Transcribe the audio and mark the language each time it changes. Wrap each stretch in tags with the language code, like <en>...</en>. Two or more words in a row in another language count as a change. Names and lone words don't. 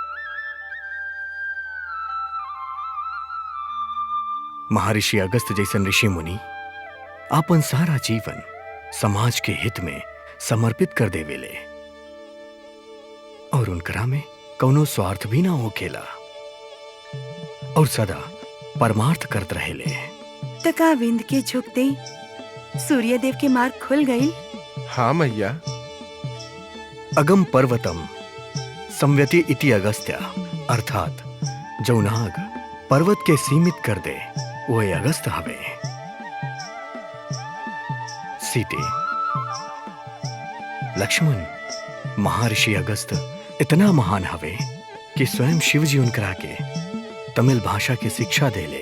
<bho>महर्षि अगस्त जैसन ऋषि मुनि आपन सारा जीवन समाज के हित में समर्पित कर देवेले और उनकरा में कौनो स्वार्थ भी ना होखेला और सदा परमार्थ करत रहेले। तका विंद के झुकते सूर्यदेव के मार्ग खुल गई। हाँ मैया।</bho> <sa>अगम पर्वतम संव्यति इति अगस्त्य,</sa> <bho>अर्थात जो नाग पर्वत के सीमित कर दे वो अगस्त हवे। सीते लक्ष्मण, महर्षि अगस्त इतना महान हवे कि स्वयं शिव जी उनकरा के तमिल भाषा की शिक्षा देले।</bho>